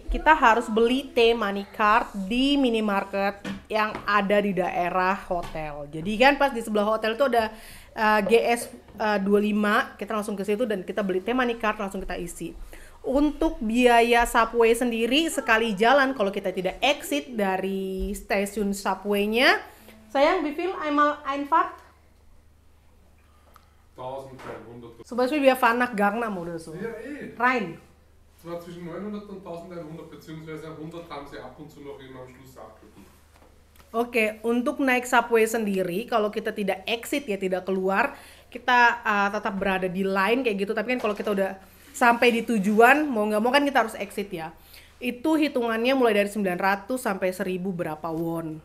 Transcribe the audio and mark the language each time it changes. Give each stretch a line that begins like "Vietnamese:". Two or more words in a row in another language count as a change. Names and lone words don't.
Indonesian: Kita harus beli T-Money Card di minimarket yang ada di daerah hotel. Jadi kan pas di sebelah hotel itu ada GS 25, kita langsung ke situ dan kita beli T-Money Card langsung kita isi. Untuk biaya subway sendiri sekali jalan kalau kita tidak exit dari stasiun subway-nya, sayang
German: wie viel einmal Einfahrt?
Indonesian: 1100.
German: Zum Beispiel wir fahren nach Gangnam oder so. Ja, eh. Rein. Es war zwischen 900 und 1100, beziehungsweise 100 haben sie ab und zu noch immer am Schluss abgebucht.
Indonesian: Oke, untuk naik subway sendiri, kalau kita tidak exit ya, tidak keluar, kita tetap berada di line kayak gitu. Tapi kan kalau kita udah sampai di tujuan, mau nggak mau kan kita harus exit ya. Itu hitungannya mulai dari 900 sampai 1000 berapa won.